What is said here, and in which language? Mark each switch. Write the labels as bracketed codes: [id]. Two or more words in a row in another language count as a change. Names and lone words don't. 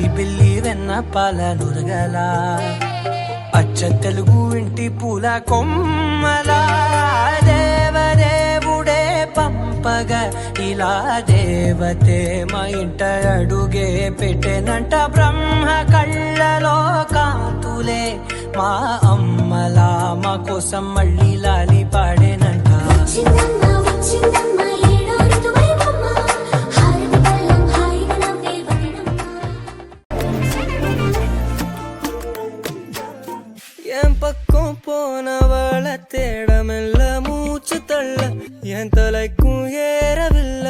[te] బిల్లి వెన్న పాల నురగలా అచ్చ తెలుగు ఇంటి పూల కొమ్మలా దేవదేవుడే పంపగా ఇలా దేవతే మా ఇంట అడుగే పెట్టెనంట బ్రహ్మ కళ్ళలో కాంతులే మా అమ్మలా మా కోసం మళ్ళీ లాలి పాడేనంట [ta] என் பக்கம் போனவள தேட மெல்ல மூச்சு தள்ள என் தலைக்கும் ஏறவில்லை